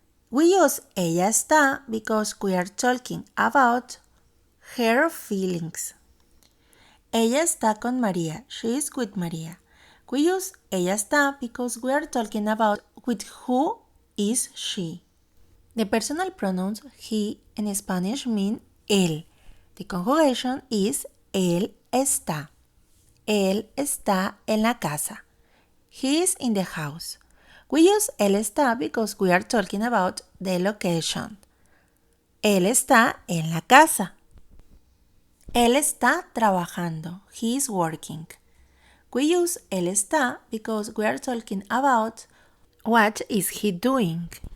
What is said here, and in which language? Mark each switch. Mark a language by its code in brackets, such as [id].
[en] We use ella está because we are talking about her feelings. [es] Ella está con María. [en] She is with María. We use ella está because we are talking about with who is she. The personal pronouns he in Spanish mean él. The conjugation is él está. [es] Él está en la casa. [en] He is in the house. We use él está because we are talking about the location. [es] Él está en la casa. Él está trabajando. [en] He is working. We use él está because we are talking about what is he doing.